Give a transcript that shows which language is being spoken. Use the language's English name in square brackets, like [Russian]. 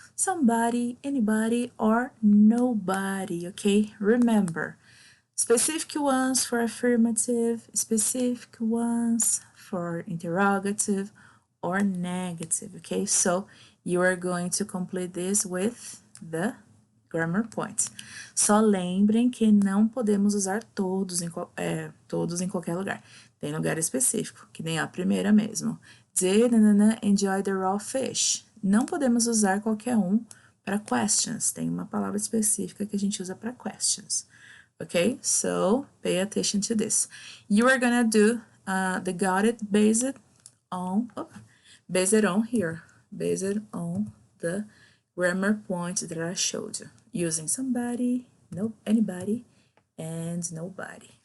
[English] Somebody, anybody, or nobody, okay? Remember, specific ones for affirmative, specific ones for interrogative or negative, okay? So you are going to complete this with the grammar points. [Portuguese] Só lembrem que não podemos usar todos em qualquer lugar. Tem lugar específico, que nem a primeira mesmo. [English] Did enjoy the raw fish. [Portuguese] Não podemos usar qualquer um para questions. Tem uma palavra específica que a gente usa para questions. [English] Okay, so pay attention to this. You are gonna do the got it based on here. based on the grammar points that I showed you, using somebody, no, anybody, and nobody.